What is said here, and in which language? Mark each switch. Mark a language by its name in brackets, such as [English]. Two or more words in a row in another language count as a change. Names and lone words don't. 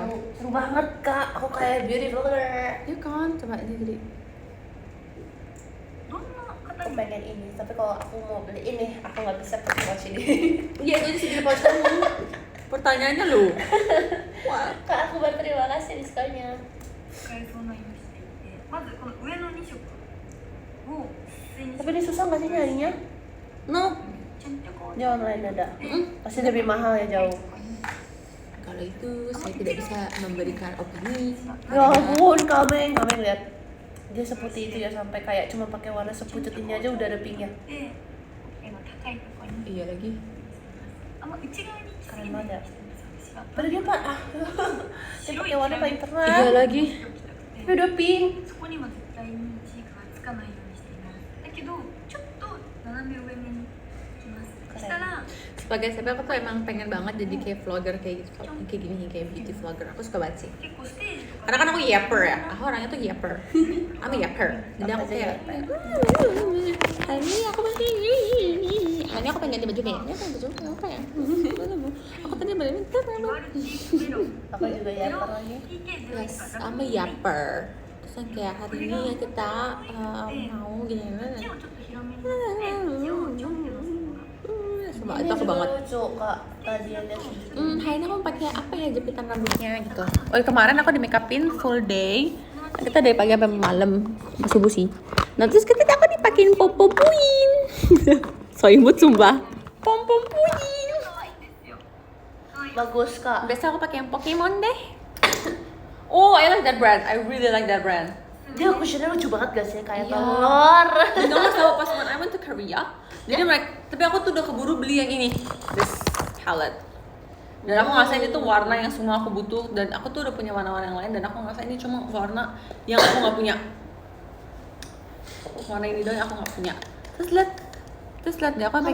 [Indonesian] Seru banget kak, aku kayak [English] beauty vlogger. [Indonesian] Ya kan, coba ini jadi. Aku pengen ini, tapi kalau aku mau beli ini, aku nggak bisa pakai watch ini. Iya, itu di sini pouch kamu. Pertanyaannya lu. Wah. Kak, aku berterima kasih diskonya. [Japanese] 使えそうな色していて、まずこの上の2色を水に [Indonesian] Tapi ini susah nggak sih nyarinya? [English] No. [Japanese] ちゃんとこう [Indonesian] Di online ada. Pasti lebih mahal ya jauh. Kalau itu saya tidak bisa memberikan opini. Ya ampun, Kameng lihat. Dia seputih itu ya, sampai kayak cuma pakai warna sepucuk ini aja udah ada pinknya. [Japanese] で今高いところに [Indonesian] Iya lagi. [Japanese] あんま内側に来すぎないようにしてるんですよ。私は [Indonesian] Padahal dia pak, dia pakai warna paling terang. Iya lagi. Tapi udah pink. [Japanese] そこには絶対にチークがつかないようにしています。だけどちょっと斜め上目にいきます。そしたら [Indonesian] Sebagai siapa aku tuh emang pengen banget jadi kayak vlogger kayak gitu, kayak gini kayak [English] beauty vlogger. [Indonesian] Aku suka banget sih. [Japanese] 結構ステージとか [Indonesian] Karena kan aku yapper ya. Aku orangnya tuh yapper. [English] I'm a yapper. [Indonesian] Jadi aku kayak hari ini aku pakai ini. Hari ini aku pengen ganti baju kayak ini pengen baju apa ya? Aku tadi beli minta [Japanese] マルチメロン [Indonesian] Aku juga ya lagi. [English] Yes, I'm a yapper. [Indonesian] Terus yang kayak hari ini ya kita mau gini [Japanese] をちょっと広めにして字をちょっと [Indonesian] Coba Ini itu aku juga banget. lucu kak. Tadi yang lihat segini. Hari ini aku pakai apa ya jepitan rambutnya gitu. Oh kemarin aku di make upin full day. Kita dari pagi sampai malam subuh sih. Nah terus kita aku dipakein pom-pom-puin. So imut sumpah. Pom-pom-puin. Bagus kak. Biasa aku pakai yang Pokemon deh. [English] Oh I like that brand. I really like that brand. [Indonesian] Dia cushionnya lucu banget gak sih? Kayak Iya. telur. [English] You know pas when I went to Korea. [Indonesian] Jadi mereka, tapi aku tuh udah keburu beli yang ini, [English] this palette. [Indonesian] Dan aku ngerasa ini tuh warna yang semua aku butuh, dan aku tuh udah punya warna-warna yang lain, dan aku ngerasa ini cuma warna yang aku nggak punya. Warna ini doang yang aku nggak punya. Terus lihat deh aku pakai